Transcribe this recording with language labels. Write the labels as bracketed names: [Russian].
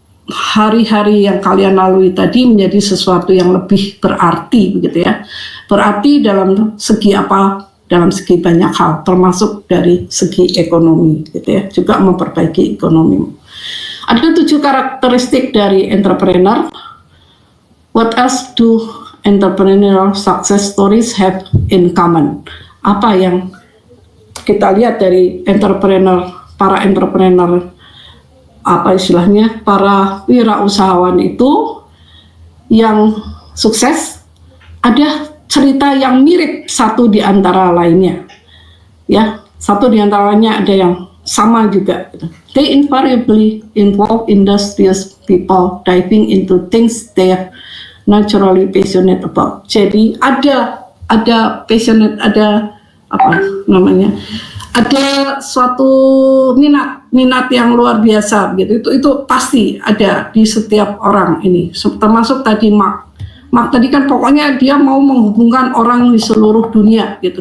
[Indonesian] hari-hari yang kalian lalui tadi menjadi sesuatu yang lebih berarti begitu ya. Berarti dalam segi apa? Dalam segi banyak hal, termasuk dari segi ekonomi gitu ya. Juga memperbaiki ekonomi. Ada 7 karakteristik dari entrepreneur. [English] What else do entrepreneurial success stories have in common? [Indonesian] Apa yang kita lihat dari para entrepreneur, apa istilahnya, para wirausahawan itu yang sukses, ada cerita yang mirip satu di antara lainnya. Ya, satu di antara lainnya ada yang sama juga. [English] They invariably involve industrious people diving into things they are naturally passionate about. [Indonesian] Jadi ada passionate, ada apa namanya? Ada suatu minat yang luar biasa gitu. Itu pasti ada di setiap orang ini. Termasuk tadi Mark tadi kan pokoknya dia mau menghubungkan orang di seluruh dunia gitu.